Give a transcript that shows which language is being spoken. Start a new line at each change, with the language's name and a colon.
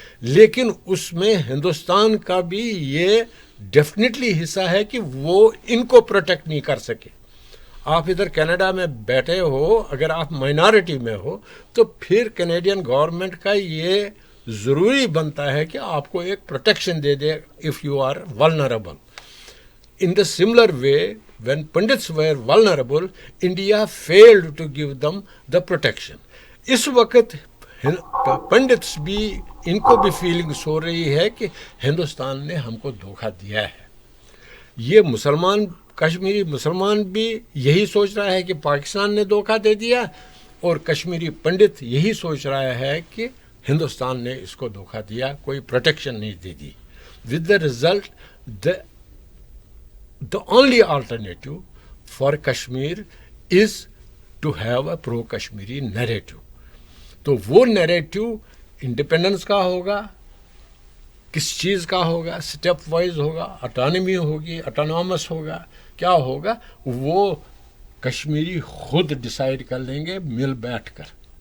Urdu: لیکن اس میں ہندوستان کا بھی یہ ڈیفینیٹلی حصہ ہے کہ وہ ان کو پروٹیکٹ نہیں کر سکے. آپ ادھر کینیڈا میں بیٹھے ہو, اگر آپ مائنارٹی میں ہو تو پھر کینیڈین گورنمنٹ کا یہ ضروری بنتا ہے کہ آپ کو ایک protection they they
English: If you are vulnerable. In the similar way, when Pandits were vulnerable, India failed to give them the protection.
Urdu: اس وقت پنڈتس بھی, ان کو بھی فیلنگس ہو رہی ہے کہ ہندوستان نے ہم کو دھوکہ دیا ہے. یہ کشمیری مسلمان بھی یہی سوچ رہا ہے کہ پاکستان نے دھوکہ دے دیا, اور کشمیری پنڈت یہی سوچ رہا ہے کہ ہندوستان نے اس کو دھوکہ دیا, کوئی پروٹیکشن نہیں دے دی.
English: With the result, the only alternative for Kashmir is to have a pro-Kashmiri narrative.
Urdu: تو وہ نیریٹو انڈیپینڈنس کا ہوگا, کس چیز کا ہوگا, سٹیپ وائز ہوگا, اٹانومی ہوگی, اٹانومس ہوگا, کیا ہوگا, وہ کشمیری خود ڈیسائیڈ کر لیں گے مل بیٹھ کر.